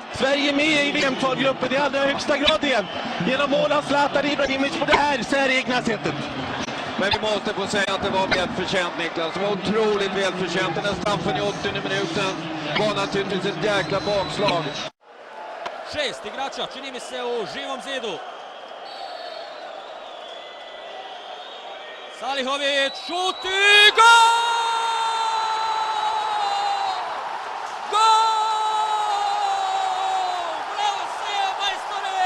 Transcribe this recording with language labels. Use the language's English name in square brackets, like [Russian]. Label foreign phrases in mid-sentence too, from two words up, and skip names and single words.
[Swedish] Sverige är med i VM-kvalgruppen i allra högsta grad igen. Genom mål av Zlatan Ibrahimovic på det här säregna sättet. Men vi måste få säga att det var välförtjänt, Niklas. Det var otroligt välförtjänt. Den där straffen i 80 minuten var naturligtvis ett jäkla bakslag. [Bosnian] 6 igrača, čini mi se u živom zidu. Salihović, šut i gol! Gol! Bravo se, majstore!